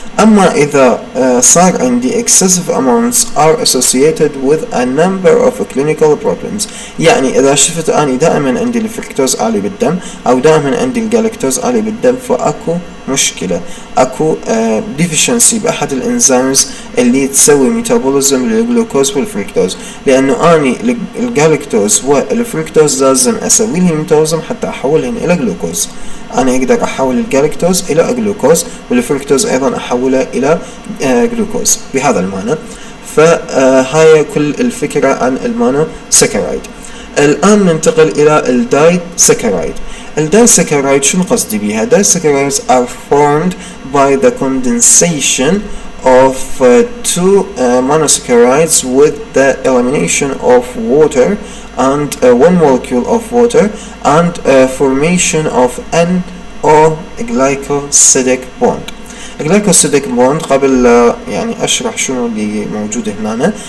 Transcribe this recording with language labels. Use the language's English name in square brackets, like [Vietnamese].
[Arabic] أما إذا صار عندي [English] excessive amounts are associated with a number of clinical problems، [Arabic] يعني إذا شفت أنا دائما عندي الفركتوز عالي بالدم أو دائما عندي الجالكتوز عالي بالدم، فأكو مشكلة، أكو deficiency بأحد الإنزيمز اللي تسوي ميتابوليزم للجلوكوز والفركتوز، لأنه أني الجالكتوز والفركتوز لازم أسوي لهم ميتابوليزم حتى أحولهم إلى جلوكوز. أنا أقدر أحول الجالكتوز إلى جلوكوز والفركتوز أيضا أحوله إلى جلوكوز بهذا المعنى. فهاي كل الفكرة عن المونوساكرايد. الآن ننتقل إلى الدايساكرايد. الدايساكرايد شنو قصدي بيها؟ [English] Disaccharides are formed by the condensation of two monosaccharides with the elimination of water and one molecule of water and formation of an glycosidic bond. [Arabic] الجلايكوسيديك بوند قبل يعني اشرح شنو اللي موجود هنا.